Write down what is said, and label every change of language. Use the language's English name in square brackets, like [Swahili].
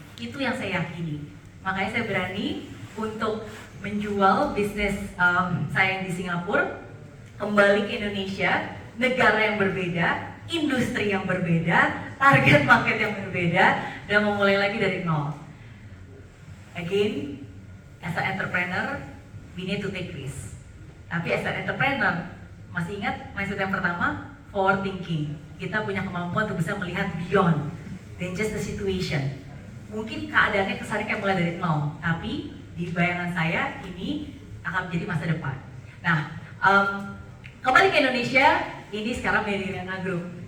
[Indonesian] Itu yang saya yakini. Makanya saya berani untuk menjual bisnis saya yang di Singapura, kembali ke Indonesia, negara yang berbeda, industri yang berbeda, target market yang berbeda, dan memulai lagi dari nol. [English] Again, as an entrepreneur, we need to take risk. [Indonesian] Tapi as an entrepreneur, masih ingat mindset yang pertama? Forward thinking. Kita punya kemampuan untuk bisa melihat beyond than just the situation. Mungkin keadaannya kesannya kayak mulai dari nol, tapi di bayangan saya ini akan menjadi masa depan. Nah, kembali ke Indonesia, ini sekarang menjadi Riana Group.